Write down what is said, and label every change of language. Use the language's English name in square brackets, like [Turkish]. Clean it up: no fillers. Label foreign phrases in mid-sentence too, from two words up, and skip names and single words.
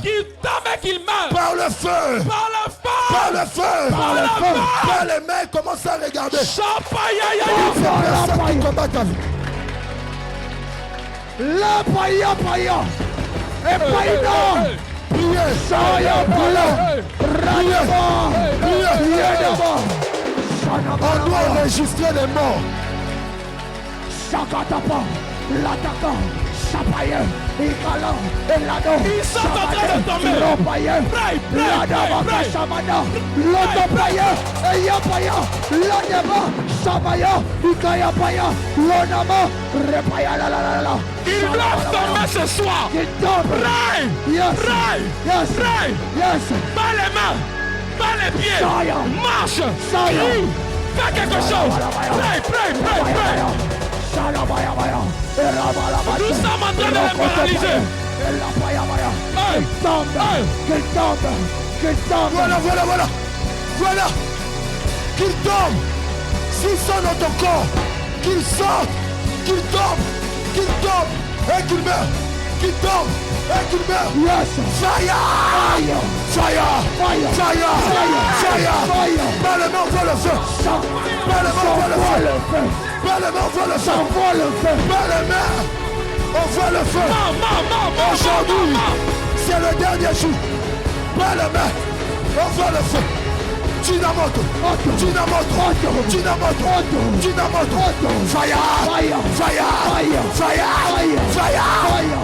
[French] Qu'il tombe et qu'il meurt. par le feu, Par le feu. par le feu, Par le feu. par les mains, commence à regarder. Champagne. C'est personne qui combat ta vie. La païa, païa. Et païa. Priez, Soya, païa. Radaba. Yedaba. on doit enregistrer les morts. Shakatapa. Lataka. Chapaye. Ikala. Elado. Ils sont en train de tomber. Ropaye. [English] Pray, pray, Ladaba. pray, pray. Kashamada. Lotopaye. Eyapaya. Ladaba. Shabaya. Ikaya paya. Lonama. Repaya la la la la. [French] Ils doivent tomber ce soir. Qu'il tombe. [English] Pray. Yes. Pray. Yes. Pray. Yes. [French] Pas les mains. Pas les pieds. Soya. Marche. Soya. Crie. Fais quelque chose. [English] Pray, pray, pray, pray. [French] Nous sommes en train de les paralyser. Hey. Hey. Voilà, voilà, voilà. Voilà. Qu'il tombe. S'ils sont dans ton corps, qu'ils sortent, qu'ils tombent, et qu'ils meurent. Qu'il tombe et qu'il meurt. [English] Yes. Fire! Fire! Fire. Fire! Fire! [French] Par le nom, on voit le feu. Par le nom, on voit le feu. Par le nom, on voit le feu. Par les mains, on voit le feu. Aujourd'hui, c'est le dernier jour. Par les mains, on voit le feu. Dynamite, dynamite, dynamite, dynamite. [English] Fire! Fire! Fire! Fire!